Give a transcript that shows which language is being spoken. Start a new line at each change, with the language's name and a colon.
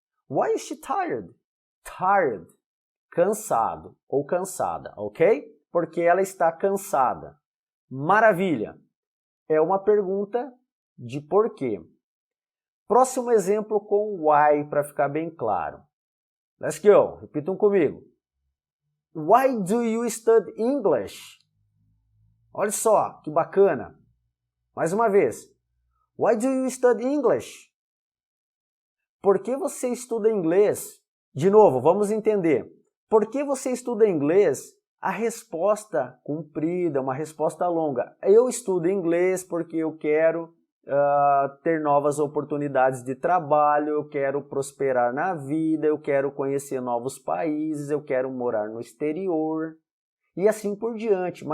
English: Why is she tired? Tired.
Portuguese: Cansado ou cansada, ok? Porque ela está cansada. Maravilha. É uma pergunta de porquê. Próximo exemplo com why, para ficar bem claro.
English: Let's go.
Portuguese: Repitam comigo.
English: Why do you study English?
Portuguese: Olha só, que bacana. Mais uma vez.
English: Why do you study English?
Portuguese: Por que você estuda inglês? De novo, vamos entender. Por que você estuda inglês? A resposta comprida, uma resposta longa. Eu estudo inglês porque eu quero ter novas oportunidades de trabalho, eu quero prosperar na vida, eu quero conhecer novos países, eu quero morar no exterior e assim por diante.